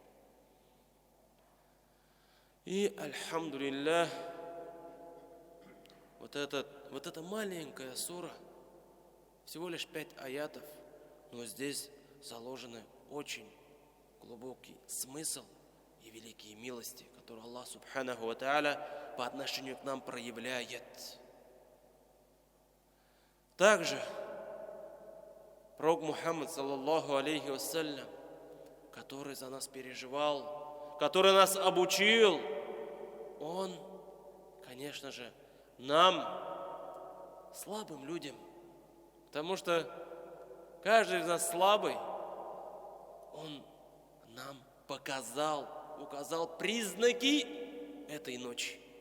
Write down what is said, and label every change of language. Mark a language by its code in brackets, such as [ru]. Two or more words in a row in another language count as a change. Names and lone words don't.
[ru] И, альхамдулиллах, вот эта маленькая сура, всего лишь 5 аятов, но здесь заложены очень глубокий смысл и великие милости, которые [ar] الله سبحانه وتعالى [ru] по отношению к нам проявляет. Также пророк Мухаммад, [ar] صلى الله عليه وسلم, [ru] который за нас переживал, который нас обучил, он, конечно же, нам, слабым людям, потому что каждый из нас слабый, он нам указал признаки этой ночи.